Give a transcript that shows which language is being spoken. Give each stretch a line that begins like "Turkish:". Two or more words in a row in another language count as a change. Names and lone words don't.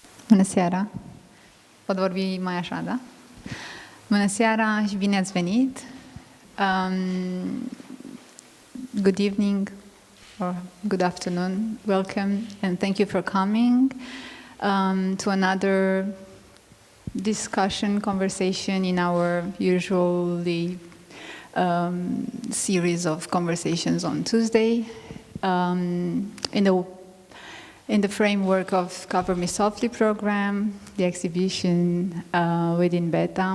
Romanian: Bună seara! Pot vorbi mai așa, da? Bună seara și bine ați venit!
English: Good evening or good afternoon. Welcome and thank you for coming to another discussion, conversation in our usually series of conversations on Tuesday in the framework of Cover Me Softly program, the exhibition within Beta.